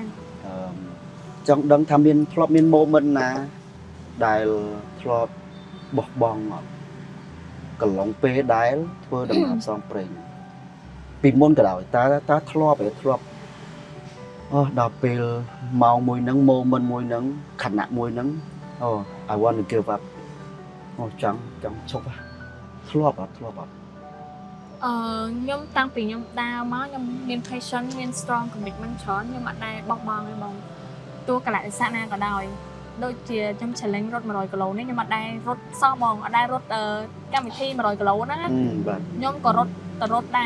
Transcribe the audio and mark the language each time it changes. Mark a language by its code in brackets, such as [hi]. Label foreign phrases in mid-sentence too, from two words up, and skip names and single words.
[km] ចង់ដឹងថាធ្លាប់មាន moment ណាដែលធ្លាប់បោះបង់កន្លងពេលដែលធ្វើដំណើរផ្សងព្រេងពីមុនក៏ដោយតើធ្លាប់ដល់ពេលម៉ោងមួយហ្នឹង moment មួយហ្នឹងខណៈមួយហ្នឹង [en] I want to give up [km] ចង់ឈប់ធ្លាប់អត់ ខ្ញុំតាំងពីខ្ញុំដើរមកខ្ញុំមាន passion មាន [en] strong commitment [km] ច្រើនខ្ញុំអត់ដែរបោះបង់ទេបងទោះកលៈទេសៈណាក៏ដោយដូចជាខ្ញុំ challenge រត់100គីឡូនេះខ្ញុំអត់ដែររត់សោះបងអត់ដែររត់កម្មវិធី100គីឡូហ្នឹងណាខ្ញុំក៏រត់ដែរ